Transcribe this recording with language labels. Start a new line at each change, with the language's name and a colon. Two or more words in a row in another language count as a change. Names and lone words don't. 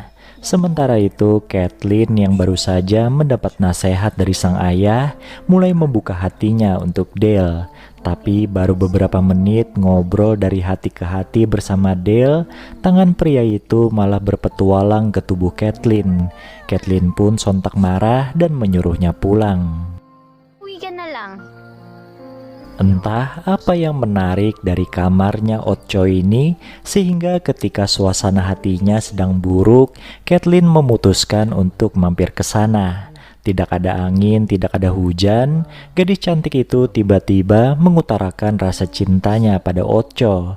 Indonesian: Sementara itu, Caitlyn yang baru saja mendapat nasihat dari sang ayah mulai membuka hatinya untuk Dale. Tapi baru beberapa menit ngobrol dari hati ke hati bersama Dale, tangan pria itu malah berpetualang ke tubuh Caitlyn. Caitlyn pun sontak marah dan menyuruhnya pulang.
Filipino: Uwi ka na lang.
Indonesian: Entah apa yang menarik dari kamarnya Ocho ini sehingga ketika suasana hatinya sedang buruk, Caitlyn memutuskan untuk mampir ke sana. Tidak ada angin, tidak ada hujan, gadis cantik itu tiba-tiba mengutarakan rasa cintanya pada Ocho.